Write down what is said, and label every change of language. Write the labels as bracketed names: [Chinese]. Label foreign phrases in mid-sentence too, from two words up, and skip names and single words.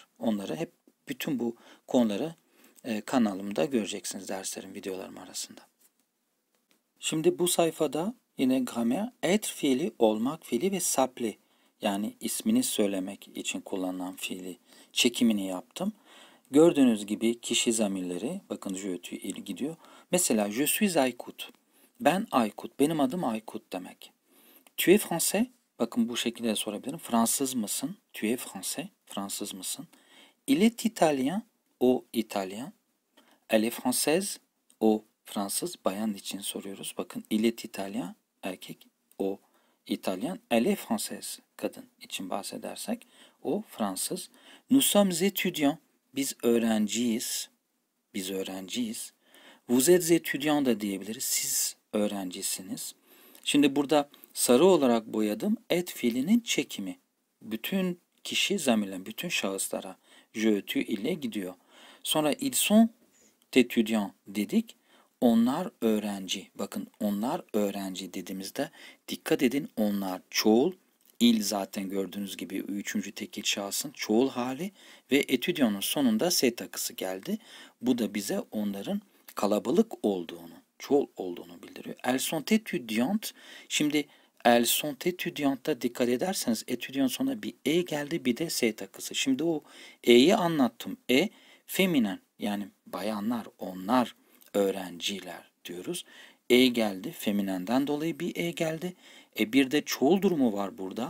[Turkish] Onları hep bütün bu konuları kanalımda göreceksiniz, derslerin videolarım arasında. Şimdi bu sayfada yine gramer, être fiili, olmak fiili ve s'appeler, yani ismini söylemek için kullanılan fiili çekimini yaptım. Gördüğünüz gibi kişi zamirleri, bakın [French] je, tu, il [Turkish] gidiyor. [French] Mesela je suis Aykut. [Turkish] Ben Aykut, benim adım Aykut demek. [French] Tu es français? [Turkish] Bakın bu şekilde sorabilirim. Fransız mısın? [French] Tu es français, [Turkish] Fransız mısın? [French] Il est italien, [Turkish] o İtalyan. [French] Elle est française, [Turkish] o Fransız, bayan için soruyoruz. [French] Bakın il est italien, [Turkish] erkek, o İtalyan. [French] Elle est française, [Turkish] kadın için bahsedersek o Fransız. [French] Nous sommes étudiants, [Turkish] biz öğrenciyiz. Biz öğrenciyiz. [French] Vous êtes étudiant da diyebiliriz. [Turkish] Siz öğrencisiniz. Şimdi burada sarı olarak boyadım. Et fiilinin çekimi. Bütün kişi zamirlen, bütün şahıslara [French] je, tu [Turkish] ile gidiyor. [French] Sonra ils sont étudiants dedik. [Turkish] Onlar öğrenci. Bakın onlar öğrenci dediğimizde dikkat edin, onlar çoğul. Il zaten gördüğünüz gibi üçüncü tekil şahsın çoğul hali ve etüdyonun sonunda s takısı geldi. Bu da bize onların kalabalık olduğunu, çoğul olduğunu bildiriyor. [French] Elles sont étudiantes. [Turkish] Şimdi [French] elles sont étudiantes'a [Turkish] dikkat ederseniz etüdyon sonuna bir e geldi, bir de s takısı. Şimdi o e'yi anlattım. E feminen, yani bayanlar, onlar öğrenciler diyoruz. E geldi, feminenden dolayı bir e geldi. Bir de çoğul durumu var burada.